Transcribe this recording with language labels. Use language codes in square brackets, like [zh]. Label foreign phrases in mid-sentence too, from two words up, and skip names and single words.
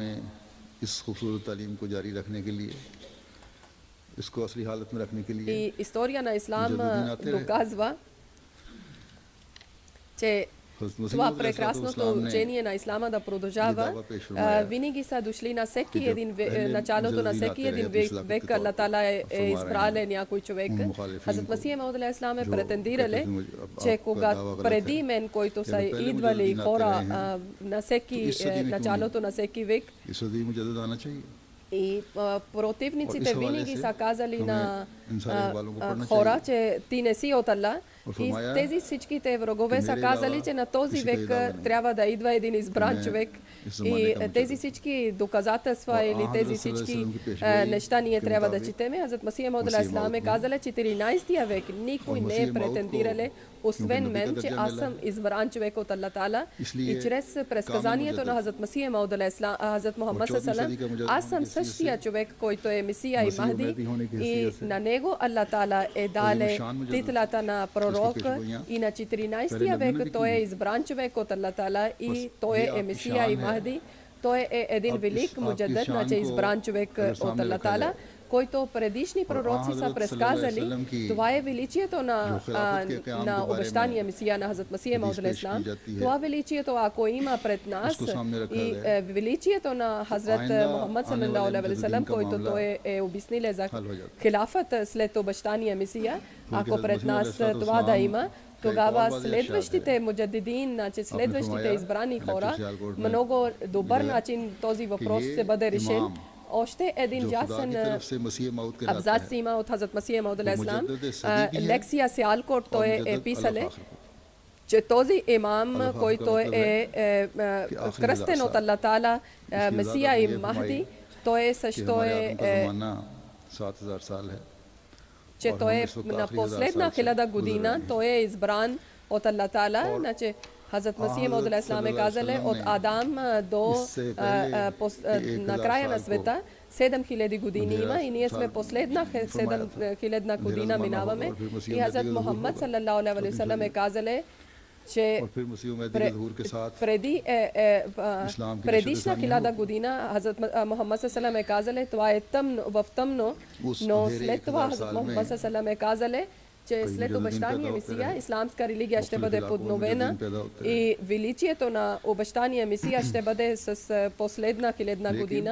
[bg] И история на ислам доказва, че това прекрасното учение на ислама да продължава. Винаги са дошли на всеки един началото на всеки един век Аллах Таала е избрал някой човек. Хазрат Масих Мауд [ar] عليه السلام [bg] е претендирали, че преди мен, които са идвали хора на началото на всеки век, и противниците винаги са казали на хора, че ти не си от Аллах. И тези всичките врагове са казали, че на този век трябва да идва един избран човек. И тези всички доказателства или тези всички неща ние трябва да четеме. Хазрат Масих Мауд [ar] عليه السلام [bg] е казали, 14 век никой не е претендирал, освен мен, че аз съм избран човек от Аллах Таала. И чрез предсказанието на Хазрат Масих Мауд [ar] عليه السلام, [bg] Хазрат Мухаммад [ar] صلى الله عليه وسلم, [bg] аз съм същия човек, който е Месия и Махди. И на него Аллах Таала е дале титлата на пророк. И на 14 век той е избран човек от Аллах Таала и той е Месия и Махди. Той е един велик муджадид, значи избран човек от Аллах Таала, който предишни пророци са предсказали. Това е величието на обещания Месия на Хазрат Масих Мауд [ar] عليه السلام. [bg] Това величието, ако има пред нас, и величието на Хазрат Мухаммад [ar] صلى الله عليه وسلم, [bg] който той е обяснил за хилафът след обещания Месия, ако пред нас това да има, тогава следващите муджадидин, значи следващите избрани хора, много добър начин този въпрос ще бъде решен. Още един ясен абзац има от Хазрат Масих Мауд [ar] عليه السلام. [bg] Лекция Сиалкот той е писале, че този имам, който е кръстен от Аллах Таала, Месия и Махди, той също че той е на последна 1000 година, той е избран от Аллах Таала. Значи Хазрат Масих Мауд алейхиссалам е казали от Адам до на края на света 7000 години има и ние сме последна 7000 година минаваме. И Хазрат Мухаммад [ar] صلى الله عليه وسلم [bg] е казали, че преди предишна 1000 година Хазрат Мухаммад саллалаху е казали, това е тъмно, в тъмно, но след това Хазрат Мухаммад саллалаху е казали, че след обещания Месия, исламска религия ще бъде подновена и величието на обещания Месия ще бъде с последна 1000 година.